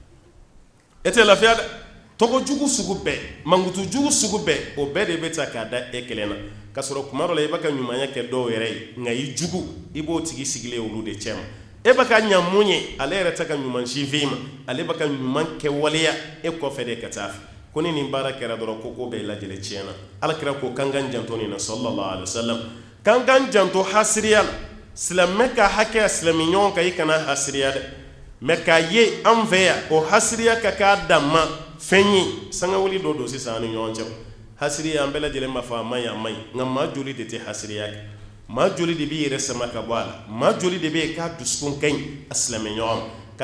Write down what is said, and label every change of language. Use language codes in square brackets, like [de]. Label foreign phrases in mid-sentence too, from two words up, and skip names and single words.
[bm] e tɛ lafiya dɛ tɔgɔ jugu sugu bɛɛ mankutu jugu sugu bɛɛ o bɛɛ de bɛ ta k'a da e kelen na ka sɔrɔ kuma dɔ la i bɛ ka ɲumanya kɛ dɔw yɛrɛ ye nka i jugu i b'o tigi sigilen olu de cɛ ma e bɛ ka ɲa mun ye ale yɛrɛ tɛ ka ɲuman si f'i ma ale bɛ ka ɲuman kɛ waleya e kɔfɛ de ka taa fɛ ko ni nin baara kɛra dɔrɔn ko ko bɛɛ lajɛlen tiɲɛna alakira ko k'an k'an janto nin na [ar] صلى الله عليه وسلم [bm] k'an k'an janto hasiriya la silamɛ ka hakɛ silamɛ ɲɔgɔn kan i kana hasiriya dɛ mɛ k'a ye an fɛ yan o hasiriya ka k'a dan ma fɛn ye sangawuli dɔ don sisan an ni ɲɔgɔn cɛ hasiriya an bɛɛ lajɛlen b'a fɔ a man ɲi a man ɲi nka maa joli de tɛ hasiriya kɛ maa joli de b'i yɛrɛ sama ka bɔ a la maa joli de bɛ yen k'a dusukun ka ɲi a silamɛ ɲɔgɔn ma ka